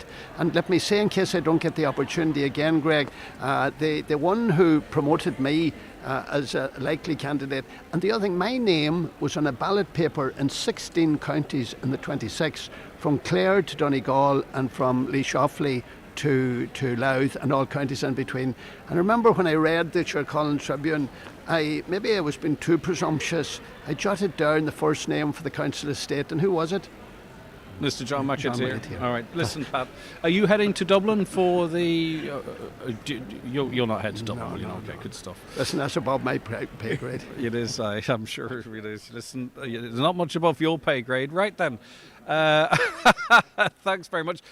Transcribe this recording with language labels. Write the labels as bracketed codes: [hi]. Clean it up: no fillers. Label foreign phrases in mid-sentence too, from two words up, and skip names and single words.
[en] And let me say, in case I don't get the opportunity again, Greg, the one who promoted me as a likely candidate, and the other thing, my name was on a ballot paper in 16 counties in the 26, from Clare to Donegal and from Laois to Louth and all counties in between. And I remember when I read the Chercolin Tribune, maybe I was being too presumptuous. I jotted down the first name for the Council of State, and who was it? Mr. John McAteer. McAteer. All right, listen, Pat. Are you heading to Dublin for the? You'll not head to Dublin, will you? Okay, good stuff. Listen, that's above my pay grade. It is. I'm sure it is. Listen, there's not much above your pay grade, right then. Thanks very much.